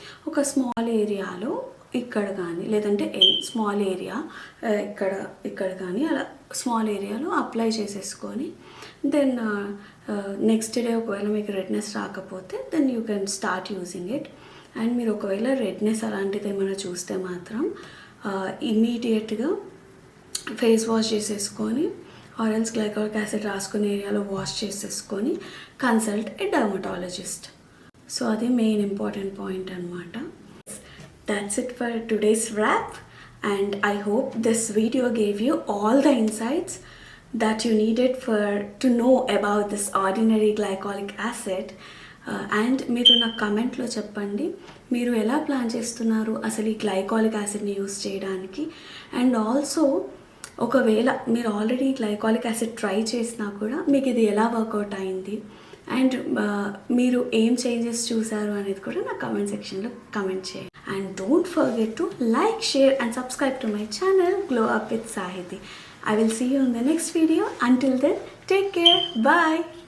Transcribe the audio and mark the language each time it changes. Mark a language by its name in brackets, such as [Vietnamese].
[Telugu] ఒక స్మాల్ ఏరియాలో ఇక్కడ కానీ, లేదంటే స్మాల్ ఏరియా ఇక్కడ కానీ అలా స్మాల్ ఏరియాలో అప్లై చేసేసుకొని దెన్ నెక్స్ట్ డే ఒకవేళ మీకు రెడ్నెస్ రాకపోతే [English] Then you can start using it. [Telugu] And మీరు ఒకవేళ రెడ్నెస్ అలాంటిది ఏమైనా చూస్తే మాత్రం ఇమ్మీడియట్గా ఫేస్ వాష్ చేసేసుకొని ఆరెల్స్ గ్లైకాలిక్ యాసిడ్ రాసుకునే ఏరియాలో వాష్ చేసేసుకొని [English] Consult a dermatologist. [Telugu] సో అది మెయిన్ ఇంపార్టెంట్ పాయింట్ అనమాట. [English] That's it for today's wrap, and I hope this video gave you all the insights that you needed to know about this ordinary glycolic acid. [Telugu] And మీరు నాకు కమెంట్లో చెప్పండి మీరు ఎలా plan చేస్తున్నారు అసలు ఈ గ్లైకాలిక్ యాసిడ్ని యూస్ చేయడానికి. అండ్ ఆల్సో ఒకవేళ మీరు ఆల్రెడీ గ్లైకాలిక్ యాసిడ్ ట్రై చేసినా కూడా మీకు ఇది ఎలా వర్కౌట్ అయింది అండ్ మీరు ఏం చేంజెస్ చూసారు అనేది కూడా నా కమెంట్ సెక్షన్లో కమెంట్ చేయండి. [English] And don't forget to like, share and subscribe to my channel Glow Up with Sahiti. I will see you in the next video. Until then, take care. Bye.